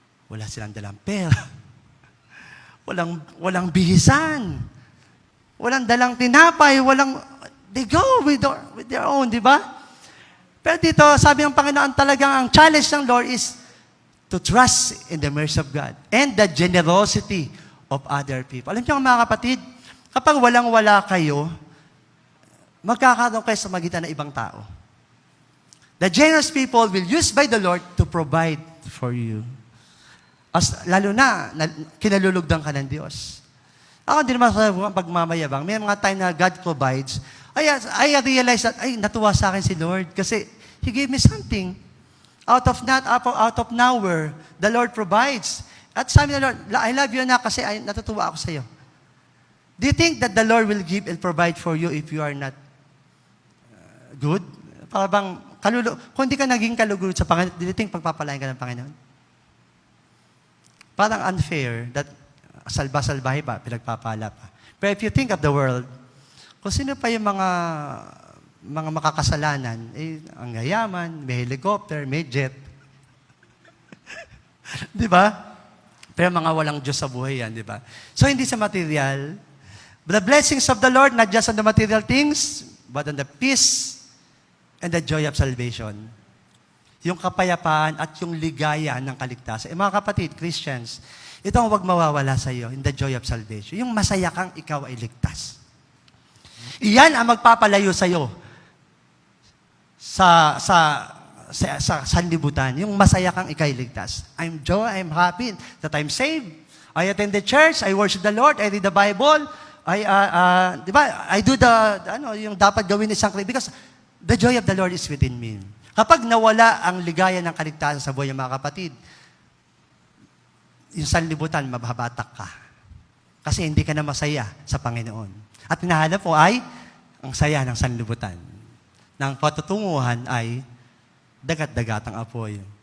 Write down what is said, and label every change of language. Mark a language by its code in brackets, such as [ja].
[tl] Wala silang dalang pera. Walang bihisan. Walang dalang tinapay. [en] They go with their own, di ba? [tl] Pero dito, sabi ng Panginoon, [en] talagang ang challenge ng Lord is to trust in the mercy of God and the generosity of other people. [tl] Alam niyo mga kapatid, kapag walang-wala kayo, magkakaroon kayo sa magitan ng ibang tao. [en] The generous people will use by the Lord to provide for you. [tl] Lalo na, kinalulugdan ka ng Diyos. Ako din naman sa pagmamayabang, may mga time na [en] God provides. I realize that, [tl] natuwa sa akin si Lord kasi [en] He gave me something. Out of nowhere, the Lord provides. [tl] At sabi ng Lord, [en] I love you [tl] na kasi natutuwa ako sa iyo. [en] Do you think that the Lord will give and provide for you if you are not good? [tl] Para bang, kung hindi ka naging kalugod sa Panginoon, [en] do you think [tl] pagpapalain ka ng Panginoon? Parang unfair that salba-salbahe pa, pinagpapala pa. Pero [en] if you think of the world, [tl] kung sino pa yung mga makakasalanan, ang yayaman, may helicopter, may jet. Di ba? Pero mga walang Diyos sa buhay yan, di ba? So hindi sa material. [en] The blessings of the Lord, not just on the material things, but on the peace and the joy of salvation. [tl] Yung kapayapaan at yung ligaya ng kaligtasan. Mga kapatid, Christians, ito ang huwag mawawala sa iyo, [en] in the joy of salvation. [tl] Yung masaya kang ikaw ay ligtas. Iyan ang magpapalayo sa iyo sa sanlibutan. Yung masaya kang ikaw ay ligtas. [en] I'm happy that I'm saved. I attend the church, I worship the Lord, I read the Bible, [tl] di ba? [en] I do [tl] yung dapat gawin ng isang [en] because the joy of the Lord is within me. [tl] Kapag nawala ang ligaya ng kaligtasan sa buhay ng mga kapatid, yung sanlibutan, mababatak ka. Kasi hindi ka na masaya sa Panginoon. At hinahanap mo ay ang saya ng sanlibutan. Nang patutunguhan ay dagat-dagatang apoy.